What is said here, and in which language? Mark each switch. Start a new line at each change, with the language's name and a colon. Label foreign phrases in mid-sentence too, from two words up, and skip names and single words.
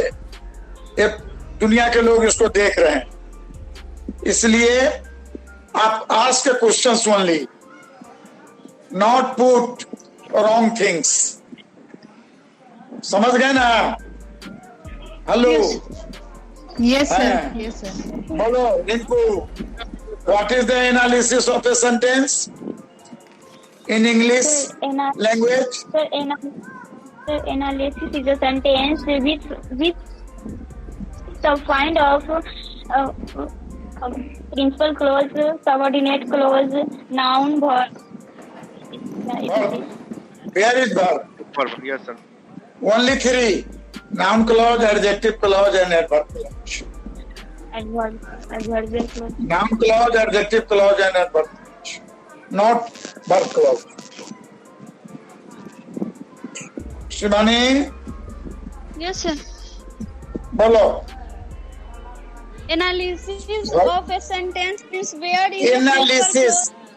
Hindi: ये दुनिया के लोग इसको देख रहे हैं, इसलिए आप
English: ask questions only, not put wrong things.
Hindi: समझ गए ना? हेलो,
English: Yes, sir.
Hindi: हाँ.
English: Yes, sir.
Hindi: बोलो रिंकू,
English: what is the analysis of a sentence in English language? Sir, analysis is a sentence which the find of principal clause, subordinate clause, noun, verb. Where is verb? Yes, sir. Only three: noun clause, adjective clause, and adverb clause. Adverbial clause. Noun clause, adjective clause, and adverb clause. Not verb clause. Shivani, Yes, sir.
Hindi: बोलो.
English: Analysis What? of a sentence is where is Analysis.